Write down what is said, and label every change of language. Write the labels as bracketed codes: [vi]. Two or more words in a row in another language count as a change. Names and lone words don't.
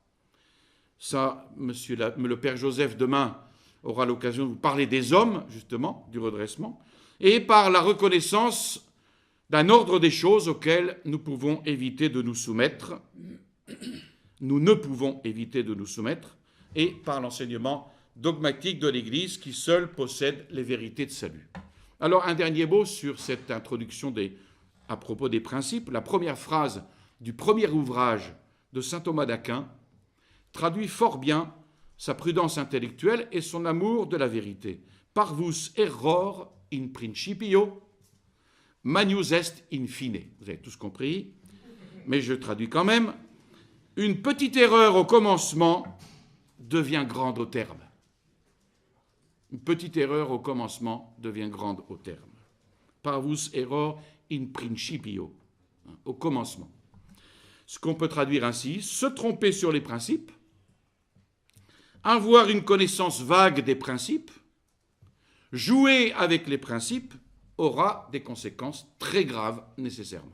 [fr] Ça, le Père Joseph, demain, aura l'occasion de vous parler des hommes, justement, du redressement, et par la reconnaissance d'un ordre des choses auquel nous pouvons éviter de nous soumettre, nous ne pouvons éviter de nous soumettre, et par l'enseignement dogmatique de l'Église qui seule possède les vérités de salut. Alors, un dernier mot sur cette introduction à propos des principes. La première phrase du premier ouvrage de saint Thomas d'Aquin traduit fort bien sa prudence intellectuelle et son amour de la vérité. [la] Parvus error in principio, manius est in fine. [fr] Vous avez tous compris, mais je traduis quand même. Une petite erreur au commencement devient grande au terme. Une petite erreur au commencement devient grande au terme. [la] Parvus error in principio, [fr] au commencement. Ce qu'on peut traduire ainsi: se tromper sur les principes, avoir une connaissance vague des principes, jouer avec les principes aura des conséquences très graves nécessairement.